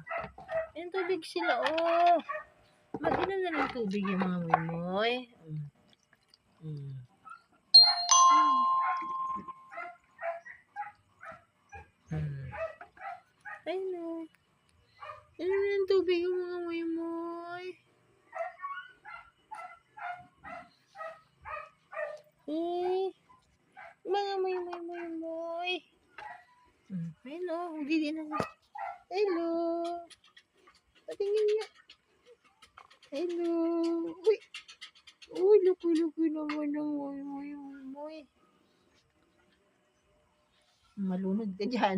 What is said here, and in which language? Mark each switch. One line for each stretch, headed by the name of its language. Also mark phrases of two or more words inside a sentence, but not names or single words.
Filipino: Inom tubig sila, oh. Mag-inom na ng tubig yung mga muy-muy. Ayun o. Inom na ng tubig yung mga muy-muy. Mga muy-muy-muy-muy. Ayun o. Hindi na. Hello. Patingin niya. Hello. Uy. Uy, laki-laki naman ng muy-muy-muy. Malunod ka dyan.